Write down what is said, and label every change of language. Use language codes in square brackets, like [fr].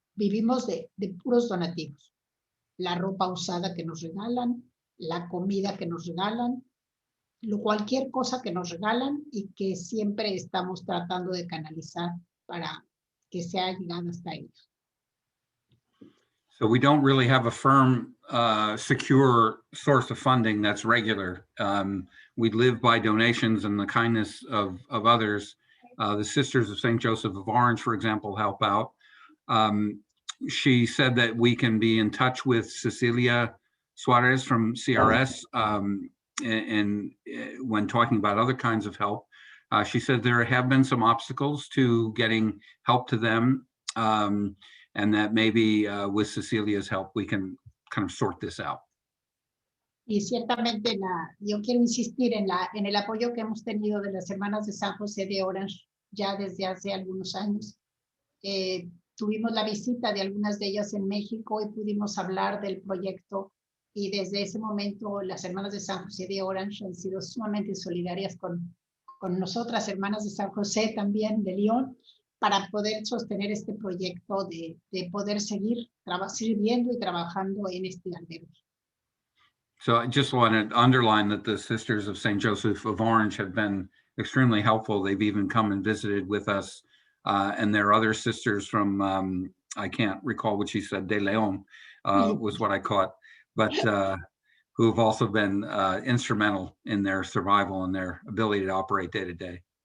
[es] Vivimos de puros donativos. La ropa usada que nos regalan, la comida que nos regalan, cualquier cosa que nos regalan y que siempre estamos tratando de canalizar para que sea llegada hasta ellos. [en] So we don't really have a firm, secure source of funding that's regular. We live by donations and the kindness of others. The Sisters of St. Joseph of Orange, for example, help out. She said that we can be in touch with Cecilia Suarez from CRS and when talking about other kinds of help. She said there have been some obstacles to getting help to them. And that maybe with Cecilia's help, we can kind of sort this out. [es] Y ciertamente yo quiero insistir en el apoyo que hemos tenido de las hermanas de San José de Orange ya desde hace algunos años. Tuvimos la visita de algunas de ellas en México y pudimos hablar del proyecto y desde ese momento las hermanas de San José de Orange han sido sumamente solidarias con nosotras, hermanas de San José también de León, para poder sostener este proyecto de poder seguir sirviendo y trabajando en este albergue. [en] So I just want to underline that the Sisters of St. Joseph of Orange have been extremely helpful. They've even come and visited with us. And there are other sisters from, I can't recall what she said, De Leon was what I caught, but who have also been instrumental in their survival and their ability to operate day to day.